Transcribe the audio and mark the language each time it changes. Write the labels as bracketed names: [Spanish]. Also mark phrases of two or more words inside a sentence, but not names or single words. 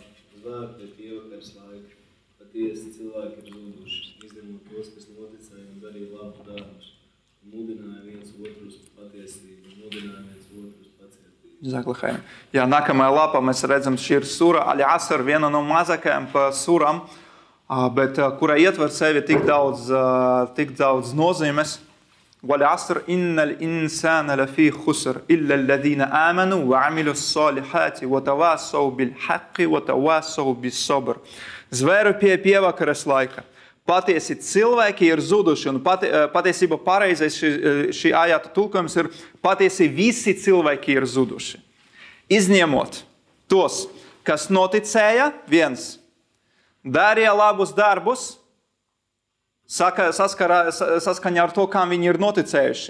[Latvian] Uz vārdu pēc ievakars laika. Patiesi cilvēki ir zuduši, izņemot tos, kas noticēja un darīja labu darbus. Mudināja viens otru uz patiesību, mudināja viens otru uz pacietību. Jā, nākamajā lapā mēs redzam, šī ir sura Al-Asr, viena no mazākajām suram, bet kura ietver sevi tik daudz nozīmes. [Arabic] وَالْعَصْرِ إِنَّ الْإِنسَانَ لَفِي خُسْرٍ إِلَّا الَّذِينَ آمَنُوا وَعَمِلُوا الصَّالِحَاتِ وَتَوَاصَوْا بِالْحَقِّ وَتَوَاصَوْا بِالصَّبْرِ. [Latvian] Zvēru pie pievakaras laika. Patiesi cilvēki ir zuduši, un patiesība pareizais šī ājāta tulkojums ir patiesi visi cilvēki ir zuduši. Izņemot tos, kas noticēja, viens, darīja labus darbus, saskaņā ar to, kā viņi ir noticējuši.